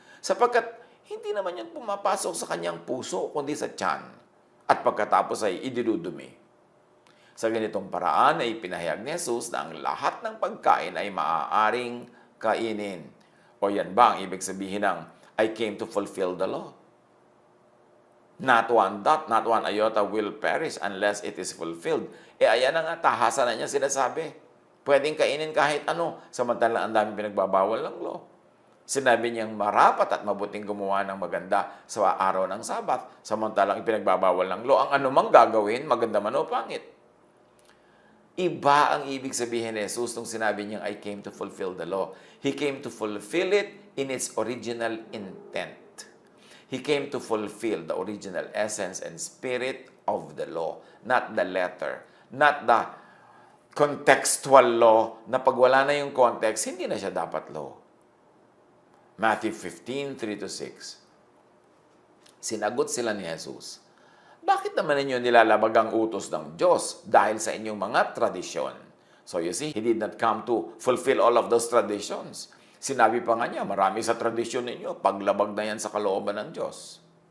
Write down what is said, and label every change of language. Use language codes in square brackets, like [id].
[tl] Sapagkat hindi naman yan pumapasok sa kanyang puso, kundi sa tiyan. At pagkatapos ay idinudumi. Sa ganitong paraan ay pinahayag ni Jesus na ang lahat ng pagkain ay maaaring kainin. O yan ba ang ibig sabihin ng [en] I came to fulfill the law? Not one dot, not one iota will perish unless it is fulfilled. [tl] Ayan na nga, tahasan na niya sinasabi. Pwedeng kainin kahit ano, samantalang ang daming pinagbabawal ng law. Sinabi niyang marapat at mabuting gumawa ng maganda sa araw ng Sabat, samantalang ipinagbabawal ng law. Ang anumang gagawin, maganda man o pangit. Iba ang ibig sabihin ni Jesus nung sinabi niyang, [en] I came to fulfill the law. He came to fulfill it in its original intent. He came to fulfill the original essence and spirit of the law, not the letter, not the contextual law [tl] na pag wala na yung context, hindi na siya dapat law. [en] Matthew 15:3-6. [tl] Sinagot sila ni Jesus, bakit naman ninyo nilalabag ang utos ng Diyos dahil sa inyong mga tradisyon? [en] So you see, He did not come to fulfill all of those traditions. [tl] Sinabi pa nga niya, marami sa tradisyon ninyo, paglabag na yan sa kalooban ng Diyos.